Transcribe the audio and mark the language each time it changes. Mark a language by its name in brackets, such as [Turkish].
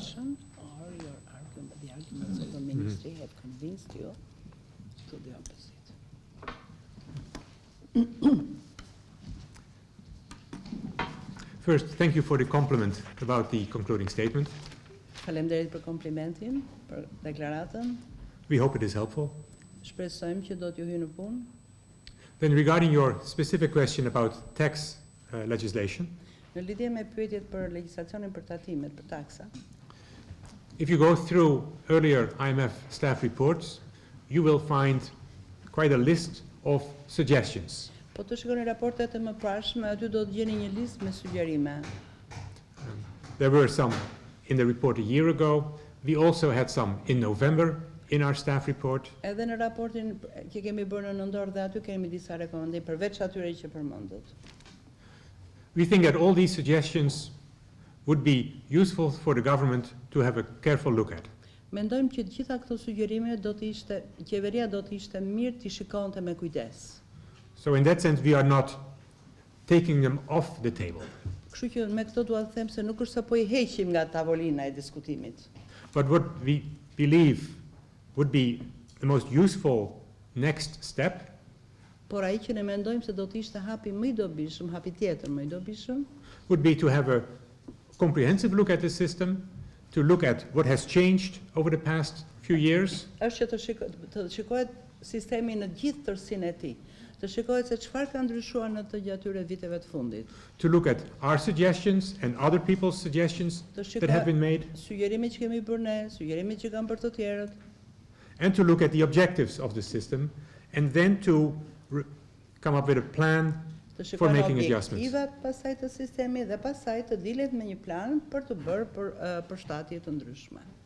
[English] decision or your argument, the arguments of the ministry have convinced you to the opposite? First, thank you for the compliment about the concluding statement. [Albanian] Faleminderit për komplimentin, për deklaratën. [English] We hope it is helpful. [Albanian] Shpresojmë që do t'ju hyjë në punë. [English] Then regarding your specific question about tax legislation, [Albanian] Në lidhje me pyetjet për legjislacionin për tatimet, për taksa, [English] if you go through earlier IMF staff reports, you will find quite a list of suggestions. [Albanian] po të shikoni raportet e mëparshme, aty do të gjeni një listë me sugjerime. [English] There were some in the report a year ago. We also had some in November in our staff report. [Albanian] Edhe në raportin që kemi bërë në nëntor dhe aty kemi disa rekomandime përveç atyre që përmendët. [English] We think that all these suggestions would be useful for the government to have a careful look at. [Albanian] Mendojmë që të gjitha këto sugjerime do të ishte, qeveria do të ishte mirë t'i shikonte me kujdes. [English] So in that sense, we are not taking them off the table, [Albanian] Kështu që me këto dua të them se nuk është se po I heqim nga tavolina e diskutimit. [English] but what we believe would be the most useful next step [Albanian] Por ai që ne mendojmë se do të ishte hapi më I dobishëm, hapi tjetër më I dobishëm, [English] would be to have a comprehensive look at the system, to look at what has changed over the past few years, [Albanian] është që të shikohet sistemi në gjithë tërsinë e tij. Të shikohet se çfarë ka ndryshuar në të gjatë atyre viteve të fundit. [English] to look at our suggestions and other people's suggestions [Albanian] Të [English] that have [Albanian] shikohet [English] been made, [Albanian] sugjerimet që kemi bërë ne, sugjerimet që kanë bërë të tjerët, [English] and to look at the objectives of the system, and then to come up with a plan [Albanian] Të [English] for [Albanian] shikojnë [English] making adjustments. [Albanian] objektivat pasaj të sistemi dhe pasaj të dilet me një plan për të bërë përshtatje të ndryshme.